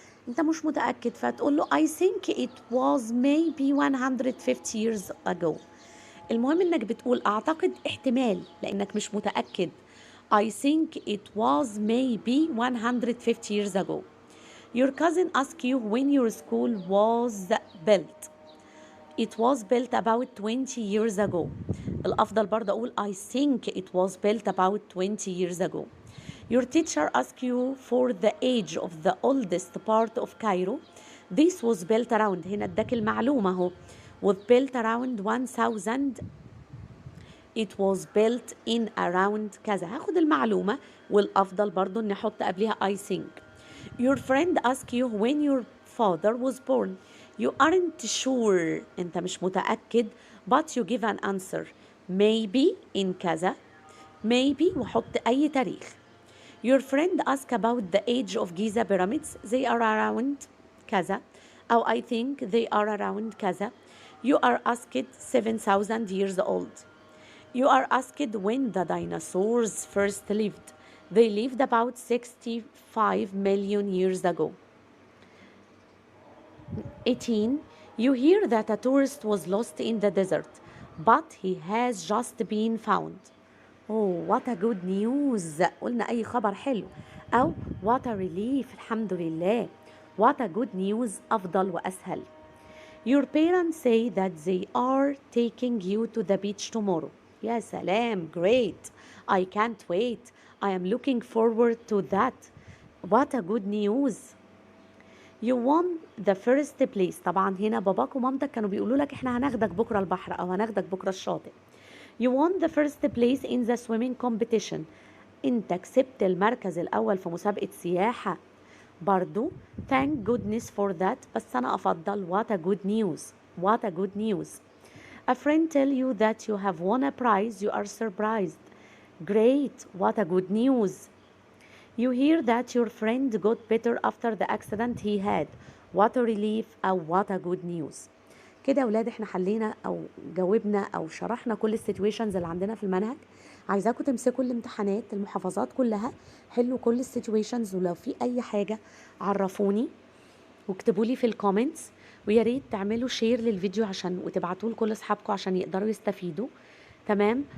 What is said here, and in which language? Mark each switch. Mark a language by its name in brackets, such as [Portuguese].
[Arabic] أنت مش متأكد، فتقول له [English] I think it was maybe 150 years ago. [Arabic] المهم إنك بتقول أعتقد احتمال لأنك مش متأكد. [English] I think it was maybe 150 years ago. Your cousin asked you when your school was built. It was built about 20 years ago. [Arabic] الأفضل برضه أقول [English] I think it was built about 20 years ago. Your teacher asked you for the age of the oldest part of Cairo. This was built around. [Arabic] هنا اداك المعلومة اهو. [English] Was built around 1000. It was built in around كذا. [Arabic] هاخد المعلومة، والأفضل برضو إني أحط قبلها [English] I think. Your friend asked you when your father was born. You aren't sure. [Arabic] أنت مش متأكد. [English] But you give an answer. Maybe in كذا. [Arabic] Maybe وحط أي تاريخ. [English] Your friend asked about the age of Giza pyramids. They are around كذا. أو I think they are around كذا. You are asked 7,000 years old. You are asked when the dinosaurs first lived. They lived about 65 million years ago. 18. You hear that a tourist was lost in the desert, but he has just been found. Oh, what a good news. [Arabic] قلنا أي خبر حلو. [English] أو what a relief. [Arabic] الحمد لله. [English] What a good news. أفضل وأسهل. Your parents say that they are taking you to the beach tomorrow. [Arabic] يا سلام. [English] Great. I can't wait. I am looking forward to that. What a good news. You won the first place. [Arabic] طبعا هنا باباك ومامتك كانوا بيقولوا لك احنا هناخدك بكرة البحر أو هناخدك بكرة الشاطئ. [English] You won the first place in the swimming competition. [Arabic] انت كسبت المركز الأول في مسابقة سياحة. [English] برضو thank goodness for that. [Arabic] بس أنا أفضل [English] what a good news. What a good news. A friend tell you that you have won a prize. You are surprised. Great. What a good news. You hear that your friend got better after the accident he had. What a relief. أو what a good news. [Arabic] كده يا ولاد احنا حلينا أو جاوبنا أو شرحنا كل السيتويشنز اللي عندنا في المنهج. عايزاكم تمسكوا الامتحانات المحافظات كلها، حلوا كل السيتويشنز، ولو في أي حاجة عرفوني واكتبوا لي في الكومنتس، ويا ريت تعملوا شير للفيديو عشان وتبعتوه لكل اصحابكم عشان يقدروا يستفيدوا. تمام.